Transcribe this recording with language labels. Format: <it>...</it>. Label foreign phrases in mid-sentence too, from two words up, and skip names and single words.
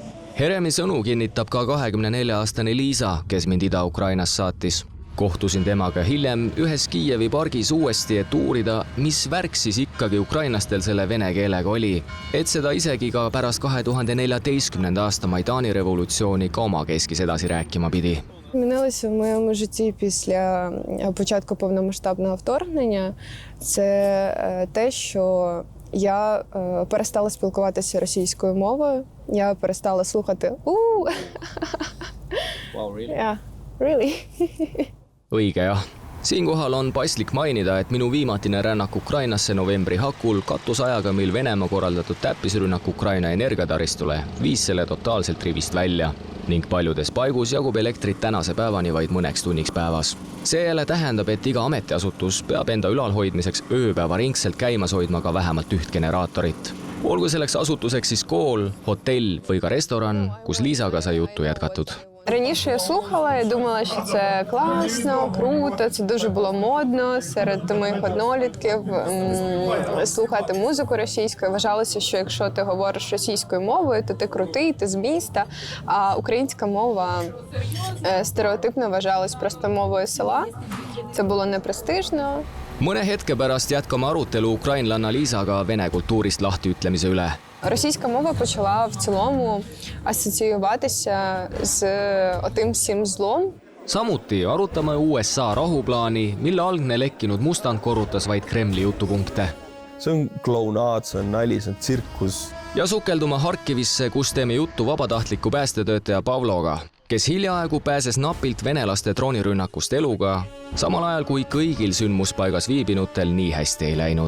<et>Heremi sõnu kinnitab ka 24-aastane Liisa, kes mind Ida-Ukrainas saatis. Kohtusin temaga hiljem ühes Kiievi pargis uuesti, et uurida, mis värk siis ikkagi ukrainlastel selle vene keelega oli. Et seda isegi ka pärast 2014. aasta Maidani revolutsiooni ka oma keskis edasi rääkima pidi.</et> <uk>Змінилося в моєму житті після початку повномасштабного вторгнення. Це те, що я перестала спілкуватися російською мовою. Я перестала слухати</uk> <en>Wow, really? Yeah, really.</en> <et>Õige jah. Siinkohal on paslik mainida, et minu viimatine rännak Ukrainasse novembri hakul katusajaga, mil Venemaa korraldatud täppisrünnak Ukraina energiataristule viis selle totaalselt rivist välja ning paljudes paigus jagub elektrit tänase päevani vaid mõneks tunniks päevas. See jälle tähendab, et iga ametiasutus peab enda ülalhoidmiseks ööpäevaringselt käimas hoidma ka vähemalt üht generaatorit. Olgu selleks asutuseks siis kool, hotell või ka restoran, kus Liisaga sai juttu jätkatud.</et> <uk>Раніше я слухала, я думала, що це класно, круто, це дуже було модно серед моїх однолітків слухати музику російською. Вважалося, що якщо ти говориш російською мовою, то ти крутий, ти з міста, а українська мова стереотипно вважалась просто мовою села. Це було непрестижно.</uk> <et>Mõne hetke pärast jätkame arutelu ukrainlanna Liisaga vene kultuurist lahtiütlemise üle.</et> <uk>Російська мова почала в цілому асоціюватися з отим всім злом.</uk> <et>Samuti arutame USA rahuplaani, mille algne lekkinud mustand korrutas vaid Kremli jutupunkte. See on klounaad, see on nali, see on tsirkus. Ja sukeldume Harkivisse, kus teeme juttu vabatahtliku päästetöötaja Pavloga, kes hiljaaegu pääses napilt venelaste droonirünnakust eluga, samal ajal kui kõigil sündmuspaigas viibinutel nii hästi ei läinud.</et>